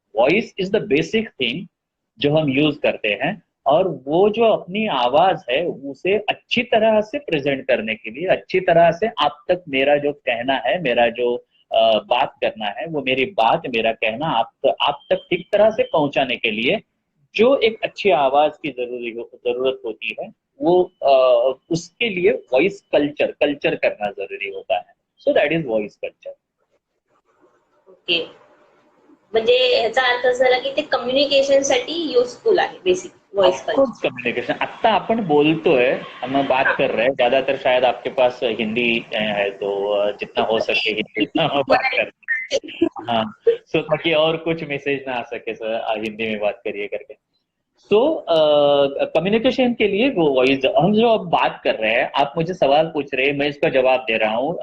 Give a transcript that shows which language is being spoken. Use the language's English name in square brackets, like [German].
[English] voice is the basic thing [Hindi] जो हम use करते हैं, और वो जो अपनी आवाज है उसे अच्छी तरह से प्रेजेंट करने के लिए, अच्छी तरह से आप तक मेरा जो कहना है, मेरा जो बात करना है, वो मेरी बात, मेरा कहना आप तक ठीक तरह से पहुंचाने के लिए जो एक अच्छी आवाज की जरूरत होती है, वो उसके लिए वॉइस कल्चर करना जरूरी होता है. [English] So that is voice culture. Okay. [Marathi] म्हणजे ह्याचा अर्थ असा झाला की ते कम्युनिकेशनसाठी युजफुल आहे basic voice culture. [English] Of course communication. [Marathi] आता आपण बोलतोय, [Hindi] हम बात कर रहे हैं, ज्यादातर शायद आपके पास हिंदी है, तो जितना हो सके हिंदी में बात कर. हाँ, सो ताकि और कुछ मैसेज ना आ सके सर, हिंदी में बात करिए करके. तो कम्युनिकेशन के लिए वो वॉइस, हम जो अब बात कर रहे हैं, आप मुझे सवाल पूछ रहे हैं, मैं इसका जवाब दे रहा हूँ.